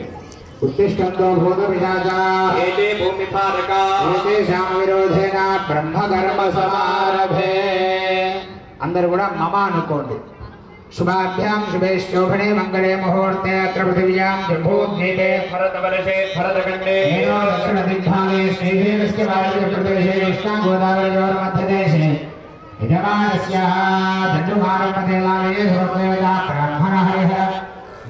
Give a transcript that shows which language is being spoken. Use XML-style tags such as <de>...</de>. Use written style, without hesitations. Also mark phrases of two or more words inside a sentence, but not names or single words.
<sa>उत्तिष्ठन्तो भूतपिशाचा एते भूमिपालका एतेषां विरोधेन ब्रह्मकर्म समारभे.</sa> <te>అందరూ కూడా మమ అనుకోండి.</te> <sa>शुभाभ्यां शुभे शोभने मंगले मुहूर्ते अत्र पृथिव्यां जम्बूद्वीपे भरतवर्षे भरतखण्डे दक्षिणदिग्भागे श्रीदेवस्य वायुप्रदेशे कृष्णागोदावरीयोर्मध्यदेशे विद्यमानस्याः दण्डुमानपदेवालये सर्वदेवता ब्राह्मणः</sa>